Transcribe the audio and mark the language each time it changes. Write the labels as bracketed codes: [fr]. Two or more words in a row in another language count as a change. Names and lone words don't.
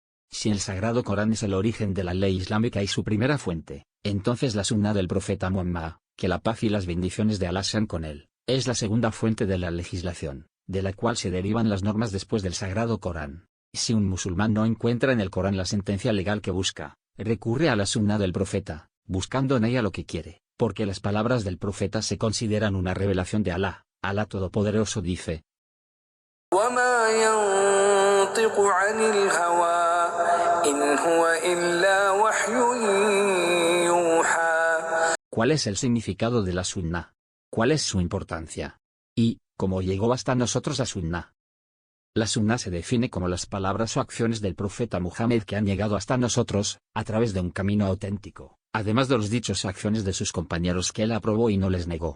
[es] Si el Sagrado Corán es el origen de la ley islámica y su primera fuente, entonces la Sunna del profeta Muhammad, que la paz y las bendiciones de Alá sean con él, es la segunda fuente de la legislación, de la cual se derivan las normas después del Sagrado Corán. Si un musulmán no encuentra en el Corán la sentencia legal que busca, recurre a la Sunna del profeta, buscando en ella lo que quiere, porque las palabras del profeta se consideran una revelación de Alá. Alá Todopoderoso dice: [ar] وما ينطق عن الهوى إن هو إلا وحي يوحى. [es] ¿Cuál es el significado de la Sunna? ¿Cuál es su importancia? ¿Y cómo llegó hasta nosotros la Sunna? La Sunna se define como las palabras o acciones del profeta Muhammad que han llegado hasta nosotros, a través de un camino auténtico, además de los dichos o acciones de sus compañeros que él aprobó y no les negó.